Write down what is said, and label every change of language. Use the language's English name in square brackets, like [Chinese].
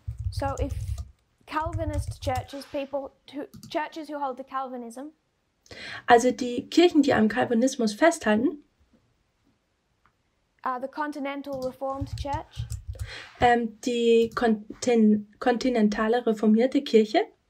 [English] So if Calvinist churches, churches who hold to Calvinism, [German] Also die Kirchen, die am Calvinismus festhalten, [English] the Continental Reformed Church, [German] die kontinentale reformierte Kirche,